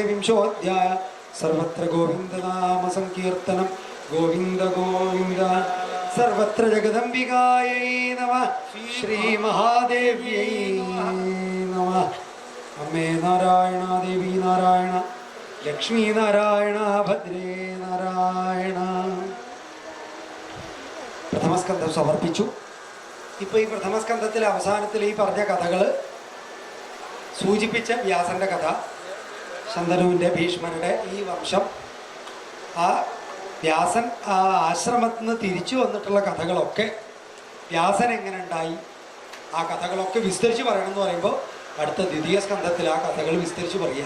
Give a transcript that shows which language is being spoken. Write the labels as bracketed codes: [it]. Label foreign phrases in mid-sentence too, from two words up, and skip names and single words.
[sa] विंशोऽध्याय सर्वत्र गोविन्दनाम संकीर्तनं गोविन्द गोविन्द सर्वत्र जगदम्बिकायै नमः श्रीमहादेव्यै नमः अम्मे नारायण देवी नारायण लक्ष्मी नारायण भद्रे नारायण [ml] പ്രഥമസ്കന്ധം സമർപ്പിച്ചു. ഇപ്പോൾ ഈ പ്രഥമസ്കന്ധത്തിലെ അവസാനത്തിൽ ഈ പറഞ്ഞ കഥകൾ സൂചിപ്പിച്ച വ്യാസന്റെ കഥ, ശന്തനുവിൻ്റെ ഭീഷ്മരുടെ ഈ വംശം, ആ വ്യാസൻ ആ ആശ്രമത്തിൽ നിന്ന് തിരിച്ചു വന്നിട്ടുള്ള കഥകളൊക്കെ, വ്യാസൻ എങ്ങനെ ഉണ്ടായി, ആ കഥകളൊക്കെ വിസ്തരിച്ച് പറയണം എന്ന് പറയുമ്പോൾ അടുത്ത ദ്വിതീയ സ്കന്ധത്തിൽ ആ കഥകൾ വിസ്തരിച്ച് പറയുക.